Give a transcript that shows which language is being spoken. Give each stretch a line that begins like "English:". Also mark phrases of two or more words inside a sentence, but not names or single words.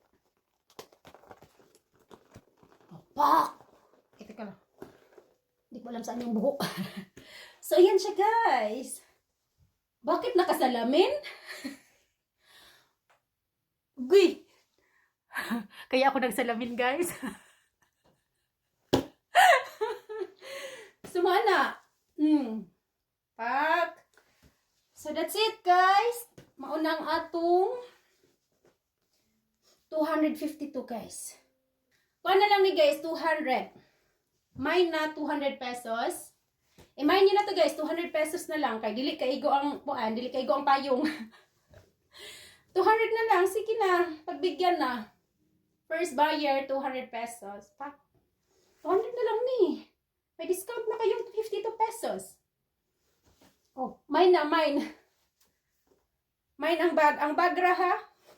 Filipino: Opak! Ito ka lang. Hindi ko alam saan yung buhok. So, ayan siya, guys. Bakit nakasalamin? Uy! Kaya ako nagsalamin, guys. Sumana.
English: Pak. So, that's it, guys.
Cebuano: Maunang atong 252, guys. Kuha na lang ni guys, 200. Mine na 200 pesos. Mine nyo na to guys, 200 pesos na lang. Kay dili kaigo ang puan, dili kaigo ang payong. 200 na lang, sige na.
Filipino: Pagbigyan na.
English: First buyer,
Filipino: 200 pesos.
Cebuano: Pa, 200 na lang ni.
Filipino: May discount na kayong 52 pesos.
Cebuano: Oh, mine na, mine. Mine ang bag. Ang bag ra ha.